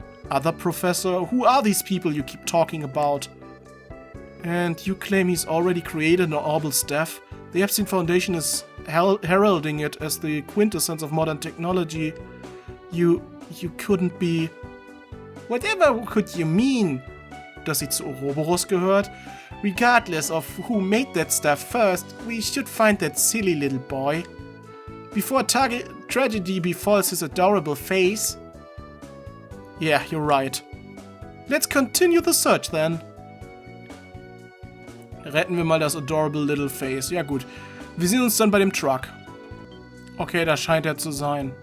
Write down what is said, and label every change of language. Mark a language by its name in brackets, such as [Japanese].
[English] Other professor, who are these people you keep talking about? And you claim he's already created an orbital staff? The Epstein Foundation is heralding it as the quintessence of modern technology. You couldn't be... Whatever could you mean? [German] Dass sie zu Ouroboros gehört? [English] Regardless of who made that stuff first, we should find that silly little boy. Before tragedy befalls his adorable face. Yeah, you're right. Let's continue the search then. [German] Retten wir mal das [English] adorable little face. [German] Ja gut. Wir sehen uns dann bei dem Truck. Okay, da scheint er zu sein.